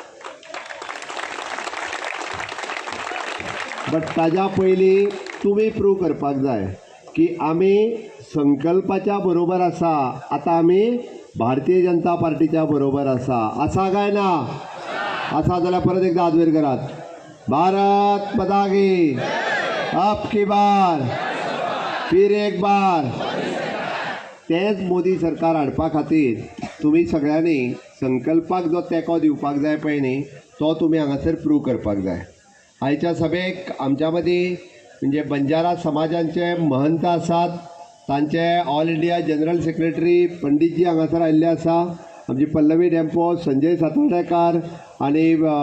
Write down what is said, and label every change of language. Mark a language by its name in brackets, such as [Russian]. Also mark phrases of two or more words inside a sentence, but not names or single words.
[Konkani] बट ताज्या पयलीं तुमी प्रूव करपाक जाय की आमी संकल्पाच्या बरोबर आसा आतां आमी भारतीय जनता पार्टीच्या बरोबर आसा काय ना आसा जाल्यार परत एकदा हात वयर करात [Hindi] भारत माता की अब की बार फिर एक बार [Konkani] तेच मोदी सरकार हाडपा खातीर तुमी सगळ्यांनी संकल्पाक जो तेंको दिवपाक जाय पळय न्ही तो तुमी हांगासर प्रूव करपाक जाय आयच्या सभेक आमच्या मदीं म्हणजे बंजारा समाजांचे महंत आसात तांचे [English] All India General Secretary [Konkani] पंडितजी हांगासर आयिल्ले आसा आमची पल्लवी डेंपो संजय सातर्डेकार आनी